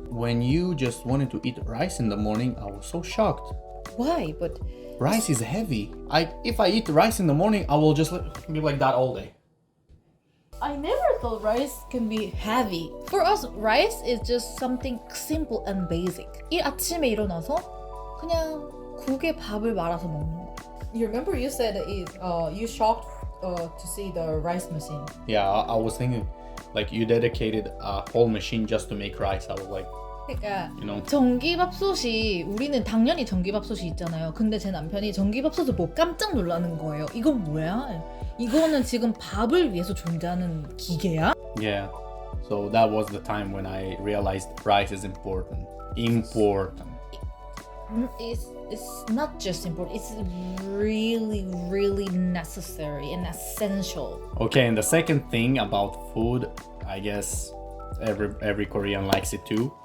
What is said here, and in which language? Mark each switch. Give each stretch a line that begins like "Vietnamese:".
English: When you just wanted to eat rice in the morning, I was so shocked. Why? But Rice is heavy. If I eat rice in the morning, I will just be like that all day. I never thought rice can be heavy. For us, rice is just something simple and basic.
Korean: 이 아침에 일어나서 그냥 국에 밥을 말아서 먹는 거.
English: You remember you said you shocked to see the rice machine. Yeah, I was thinking like you dedicated a whole machine just to make rice. I was like,
Korean: 그러니까
English: you know.
Korean: 전기밥솥이 우리는 당연히 전기밥솥이 있잖아요. 근데 제 남편이 전기밥솥을 보고 깜짝 놀라는 거예요. 이건 뭐야? 이거는 지금 밥을 위해서 존재하는 기계야?
English: Yeah. So that was the time when I realized rice is important. Important. It's not just important. It's really, really necessary and essential. Okay, and the second thing about food, I guess every Korean likes it too.